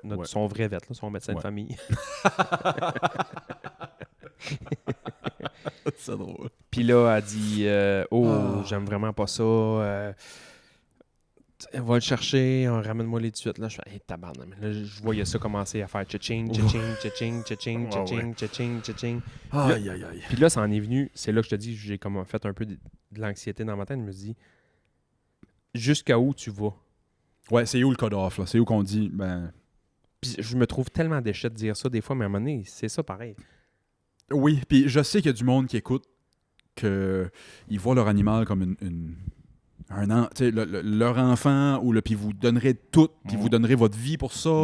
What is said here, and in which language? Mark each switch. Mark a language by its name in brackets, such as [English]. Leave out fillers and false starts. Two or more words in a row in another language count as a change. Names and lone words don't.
[French] Son vrai vet, là, son médecin de famille. C'est drôle. Puis là, elle dit, j'aime vraiment pas ça. Va le chercher, ramène-moi les tout de suite. Là, je fais, hey, tabarnak. Là, je voyais ça commencer à faire cha-ching, cha-ching, cha-ching, cha-ching, cha-ching, cha-ching, cha-ching. Aïe. Puis là, ça en est venu. C'est là que je te dis, j'ai comme fait un peu de l'anxiété dans ma tête. Je me dis, jusqu'à où tu vas? Ouais, c'est où le cut-off, là? C'est où qu'on dit, ben... Puis je me trouve tellement déchet de dire ça des fois, mais à un moment donné, c'est ça pareil. Oui, puis je sais qu'il y a du monde qui écoute, qu'ils voient leur animal comme leur enfant, puis vous donnerez tout, puis vous donnerez votre vie pour ça.